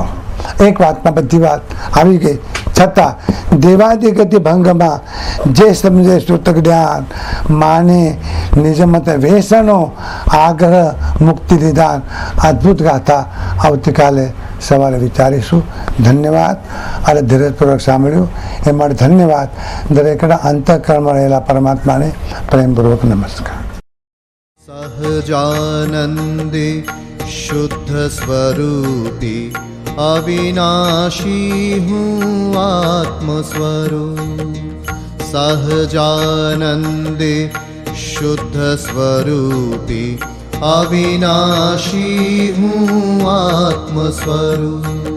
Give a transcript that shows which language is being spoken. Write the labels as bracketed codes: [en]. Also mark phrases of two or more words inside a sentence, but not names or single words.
[gu] એક વાતમાં બધી વાત આવી ગઈ, છતાં દેવાદિગતિ ભંગમાં જે સમજે શ્રુત જ્ઞાન માને નિજમત વેસનો આગ્રહ મુક્તિ નિદાન. અદ્ભુત ગાથા આવતીકાલે સવારે વિચારીશું. ધન્યવાદ. અને ધીરજપૂર્વક સાંભળ્યું એ માટે ધન્યવાદ. દરેકના અંતઃકરણમાં રહેલા પરમાત્માને પ્રેમપૂર્વક નમસ્કાર. [hi] सहजानन्दे शुद्धस्वरूपी अविनाशी हूँ आत्मस्वरूप. सहजानन्दे शुद्धस्वरूपी अविनाशी हूँ आत्मस्वरूप.